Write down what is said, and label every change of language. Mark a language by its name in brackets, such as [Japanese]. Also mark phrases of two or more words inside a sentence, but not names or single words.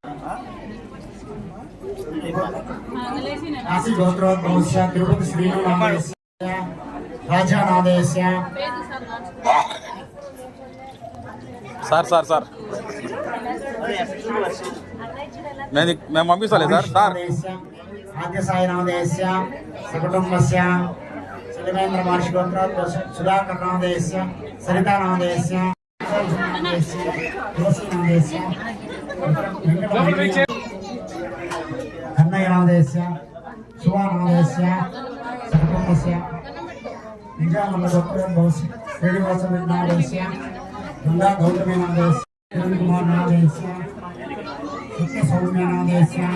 [Sanskrit] काशी गोत्रोद्भवस्य तिरुपति श्रीनाथनादेवस्य राजानादेवस्य [Telugu] సార్ మేము పంపిస్తాలే సార్ [Sanskrit] आद्यसायनादेवस्य सकुटुम्बस्य शिलेन्द्र महर्षि गोत्रोद्भवस्य सुधाकरनादेवस्य सरितानादेवस्य तुलसीनादेवस्य कन्नयनादेवस्य सुवानादेवस्य सकुटुम्बस्य निजामल्ल गोत्रोद्भवस्य श्रीनिवासविघ्नादेवस्य गंगा गौतमीनादेवस्य कुमारनादेवस्य सत्यसौम्यनादेवस्य